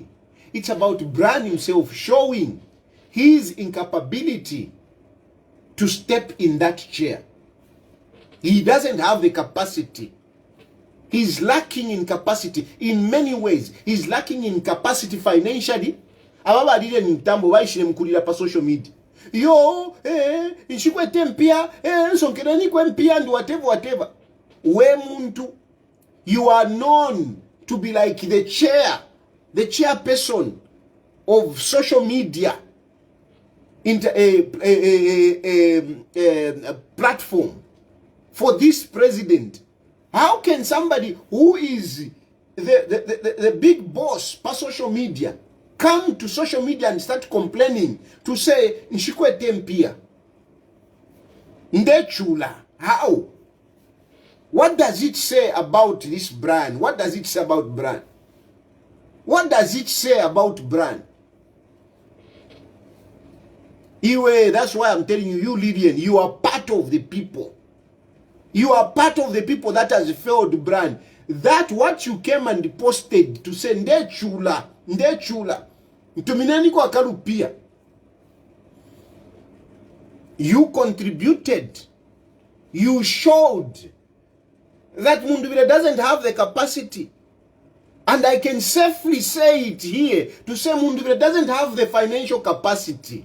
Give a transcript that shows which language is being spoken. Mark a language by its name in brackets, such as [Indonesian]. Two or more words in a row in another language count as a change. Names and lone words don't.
[English] It's about Brian himself showing his incapability to step in that chair. He doesn't have the capacity. He's lacking in capacity in many ways. He's lacking in capacity financially. [Bemba] Ababa didn't mtambo waishile mkulila pa [English] social media. [Bemba] Yo, nshikwe tempia, nsonkerani kwe mpia [English] and whatever. [Bemba] We muntu, [English] you are known to be like the chairperson of social media platform for this president. How can somebody who is the big boss per social media come to social media and start complaining to say [Bemba] nshikwe tempia ndechula? [English] How? What does it say about this brand? What does it say about brand? What does it say about brand? That's why I'm telling you, Lydian, you are part of the people. You are part of the people that has failed brand. That what you came and posted to say ndechula. [Bemba] Ntuminani kwa kalupia. [English] You contributed. You showed that Mundubile doesn't have the capacity. And I can safely say it here to say Mundubile doesn't have the financial capacity.